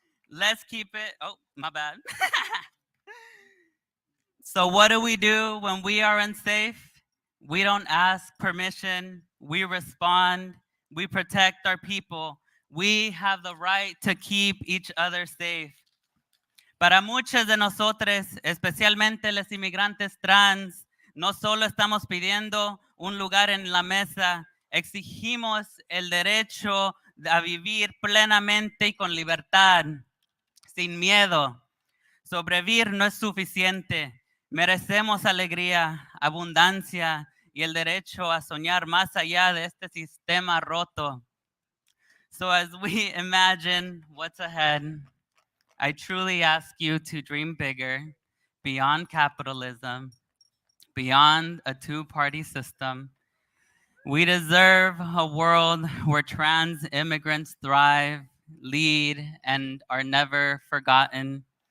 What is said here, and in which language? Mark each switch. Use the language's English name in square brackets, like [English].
[English] Let's keep it, oh, my bad. So what do we do when we are unsafe? We don't ask permission, we respond, we protect our people. We have the right to keep each other safe. [Spanish] Para muchos de nosotros, especialmente los inmigrantes trans, no solo estamos pidiendo un lugar en la mesa, exigimos el derecho a vivir plenamente y con libertad, sin miedo. Sobrevivir no es suficiente. Merecemos alegría, abundancia y el derecho a soñar más allá de este sistema roto. [English] So as we imagine what's ahead, I truly ask you to dream bigger, beyond capitalism, beyond a two-party system. We deserve a world where trans immigrants thrive, lead, and are never forgotten.